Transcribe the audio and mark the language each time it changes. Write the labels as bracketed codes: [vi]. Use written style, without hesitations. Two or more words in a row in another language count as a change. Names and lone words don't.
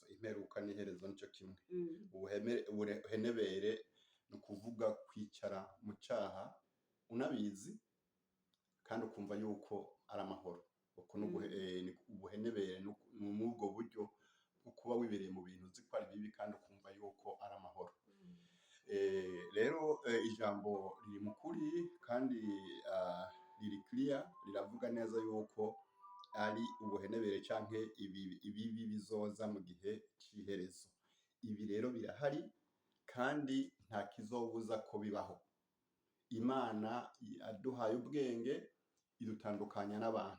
[rw] Imperuka n'iherezo nicyo kimwe. Ubuhenebere ni ukuvuga kwicara mu cyaha unabizi kandi ukumva yuko ari amahoro. Uko ubuhenebere ni ubwo buryo bwo kuba wibereye mu bintu uzi ko ari bibi kandi ukumva yuko ari amahoro. Rero ijambo riri mu kuri kandi riri clear, [rn] riravuga neza yuko ari ubuhenebere canke ibibi bizoza mu gihe cy'iherezo. Ibi rero birahari kandi nta kizobuza ko bibaho. Imana yaduhaye ubwenge, idutandukanya n'abantu.